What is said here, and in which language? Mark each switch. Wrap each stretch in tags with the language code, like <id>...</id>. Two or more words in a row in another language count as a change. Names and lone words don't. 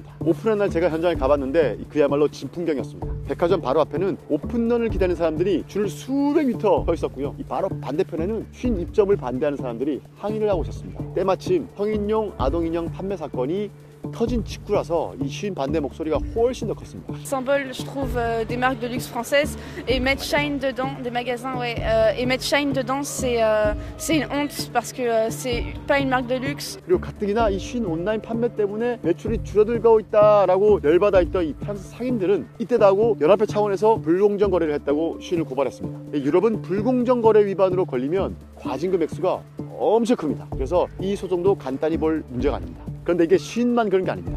<ko>오픈한 날 제가 현장에 가봤는데 그야말로 진풍경이었습니다. 백화점 바로 앞에는 오픈런을 기다리는 사람들이 줄 수백 미터 서 있었고요. 이 바로 반대편에는 쉬인 입점을 반대하는 사람들이 항의를 하고 있었습니다. 때마침 성인용 아동인형 판매 사건이 터진 직후라서 이 쉬인 반대 목소리가 훨씬 더 컸습니다.</ko> <fr>Symbole, je trouve, des marques de luxe françaises et mettre Shine dedans, des magasins, ouais, et mettre Shine dedans, c'est une honte parce que c'est pas une marque de luxe.</fr> <ko>그리고 가뜩이나 이 쉬인 온라인 판매 때문에 매출이 줄어들고 있다라고 열받아 있던 이 프랑스 상인들은 이때다 하고 연합회 차원에서 불공정 거래를 했다고 쉬인을 고발했습니다. 유럽은 불공정 거래 위반으로 걸리면 과징금 액수가 엄청 큽니다. 그래서 이 소송도 간단히 볼 문제가 아닙니다. 그런데 이게 쉬인만 그런 게 아닙니다.</ko>